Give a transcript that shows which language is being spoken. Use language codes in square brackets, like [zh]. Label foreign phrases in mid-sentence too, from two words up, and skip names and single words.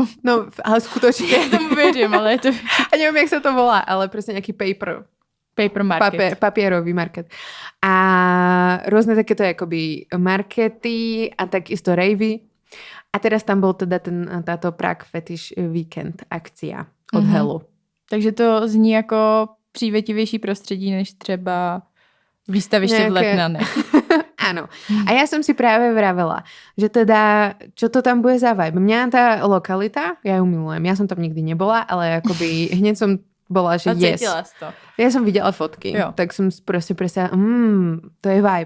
[sk] No, ale skutočne. Ja tomu verím, ale je to... A neviem, jak sa to volá, ale presne nejaký [en] paper market. [sk] Papierový market. A rôzne takéto akoby markety a takisto ravey. A teraz tam bol teda táto Prague Fetish Weekend akcia od Hellu. [cs] Takže to zní jako přívětivější prostředí, než třeba výstaviště v Letnane. [sk] Áno. A ja som si práve vravela, že teda, čo to tam bude za vibe. Mňa tá lokalita, ja ju milujem. Ja som tam nikdy nebola, ale akoby hneď som bola, že yes. To. Ja som videla fotky, tak som proste to je vibe.